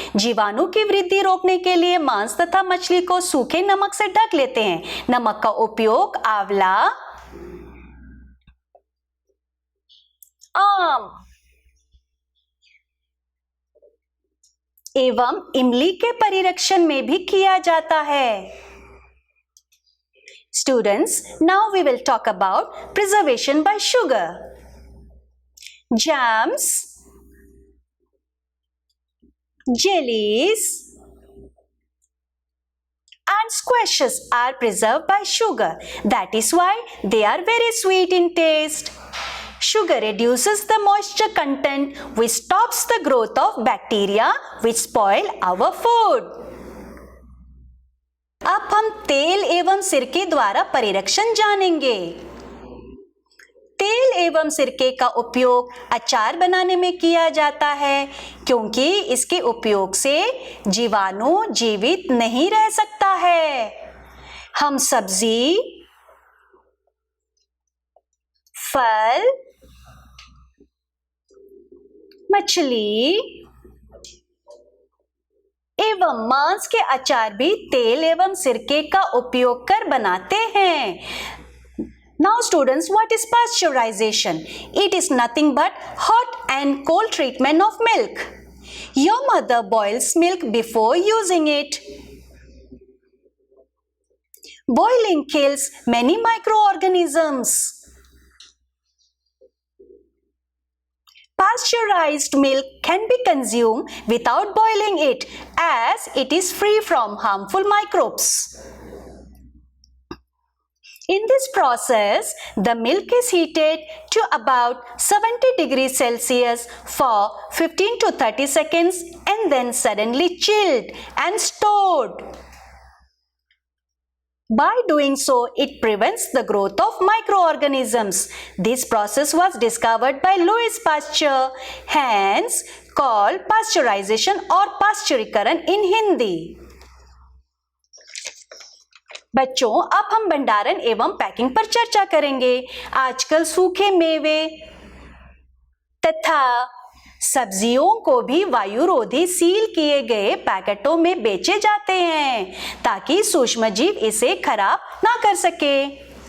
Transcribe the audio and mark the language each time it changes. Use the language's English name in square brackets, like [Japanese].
[Hindi] जीवाणु की वृद्धि रोकने के लिए मांस तथा मछली को सूखे नमक से ढक लेते हैं। नमक का उपयोग आंवला, आम एवं इमली के परिरक्षण में भी किया जाता है। [English] Students, now we will talk about preservation by sugar. Jams, jellies, and squashes are preserved by sugar. That is why they are very sweet in taste. Sugar reduces the moisture content which stops the growth of bacteria which spoil our food. [Hindi] अब हम तेल एवं सिरके द्वारा परिरक्षण जानेंगे। तेल एवं सिरके का उपयोग अचार बनाने में किया जाता है क्योंकि इसके उपयोग से जीवाणु जीवित नहीं रह सकता है। हम सब्जी, फल, मछली एवं मांस के अचार भी तेल एवं सिरके का उपयोग कर बनाते हैं। [English] Now students, what is pasteurization? It is nothing but hot and cold treatment of milk. Your mother boils milk before using it. Boiling kills many microorganisms. Pasteurized milk can be consumed without boiling it as it is free from harmful microbes. In this process, the milk is heated to about 70 degrees Celsius for 15 to 30 seconds and then suddenly chilled and stored. By doing so, it prevents the growth of microorganisms. This process was discovered by Louis Pasteur, hence called pasteurization or पाश्चुरीकरण in Hindi. [Hindi] बच्चों, अब हम भंडारण एवं packing पर चर्चा करेंगे। आजकल सूखे मेवे तथा सब्जियों को भी वायुरोधी सील किए गए पैकेटों में बेचे जाते हैं ताकि सूक्ष्मजीव इसे खराब ना कर सके।